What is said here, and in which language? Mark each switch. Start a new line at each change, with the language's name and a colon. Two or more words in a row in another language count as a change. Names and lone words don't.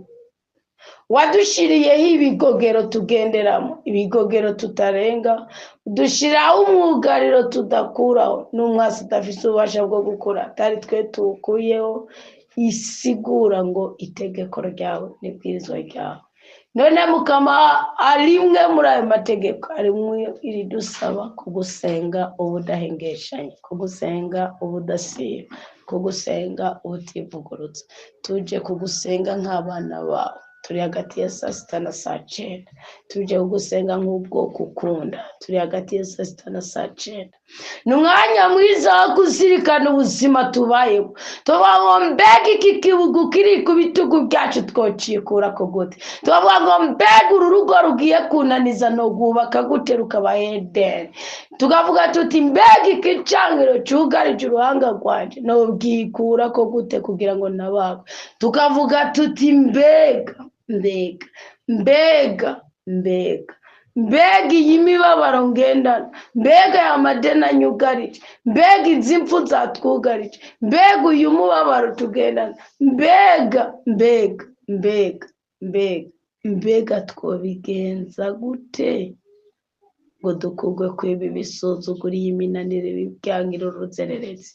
Rundi: Wadushiriyeho ibigogero tugenderamo, ibigogero tutarenga, dushiraho umwugariro tudakuraho, n'umwasi udafise ububasha bwo gukura atari twe tuwukuyeho. Isigura ngo itegeko ryawe n'ibwirizwa ryawe. None Mukama, arimwe muri ayo mategeko arimwe iridusaba kugusenga ubudahengeshanya, kugusenga ubudasiba, kugusenga ubutivugurutsa. Tuje kugusenga nk'abana bawe, turi hagati ya saa sita na saa cyenda. Tuje kugusenga nk'ubwoko ukunda, turi hagati ya saa sita na saa cyenda. Ni umwanya mwiza wo kuzirikana ubuzima tubayeho, tuvuga ngo mbega iki kibugu kiri ku bitugu byacu twocikura ko gute, tuvuga ngo mbega uru rugo rugiye kunaniza no rwubaka gute rukaba Edeni, tukavuga tuti mbega iki cangiro cyugarije uruhanga rwanje no bwikura ko gute kugira ngo nabagwe, tukavuga tuti mbega mbega mbega mbega mbega iyi mibabaro ngendana, mbega ya madeni anyugarije, mbega izi mpfu zatwugarije, mbega uyu mubabaro tugendana, mbega mbega mbega mbega mbega twobigenza gute ngo dukugwe kwibi bisuzugura iyi minanire bibyangira uruzererezi?